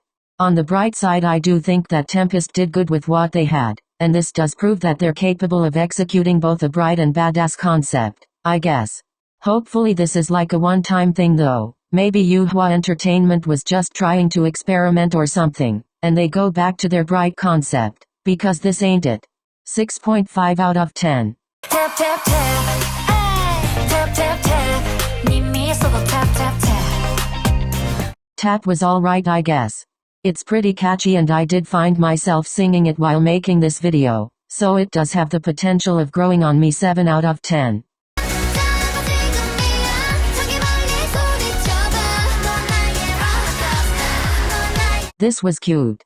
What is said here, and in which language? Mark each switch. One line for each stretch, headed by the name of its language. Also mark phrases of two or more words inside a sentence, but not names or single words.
English: On the bright side, I do think that Tempest did good with what they had, and this does prove that they're capable of executing both a bright and badass concept, I guess. Hopefully this is like a one-time thing though. Maybe Yuhua Entertainment was just trying to experiment or something, and they go back to their bright concept, because this ain't it. 6.5 out of 10. Tap, tap, tap. Ay, tap, tap, tap. Tap, tap, tap. Tap was alright, I guess. It's pretty catchy and I did find myself singing it while making this video, so it does have the potential of growing on me. 7 out of 10. This was cute.